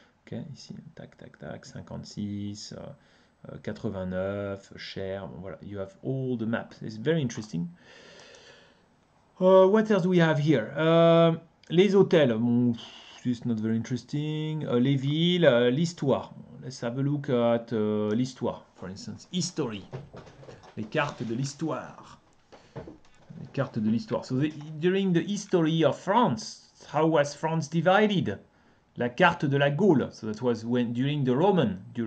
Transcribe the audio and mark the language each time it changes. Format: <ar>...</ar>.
<en>Okay. Ici, tac, tac, tac. 56. 89, Cher, bon, voilà, you have all the maps. It's very interesting. What else do we have here? Les hôtels, bon, this is not very interesting.</en> <fr>Les villes, l'histoire.</fr> <en>Let's have a look at l'histoire, for instance. History.</en> <fr>Les cartes de l'histoire. Les cartes de l'histoire.</fr> <en>So during the history of France, how was France divided?</en> <fr>La carte de la Gaule.</fr> <en>So that was during the Roman.</en>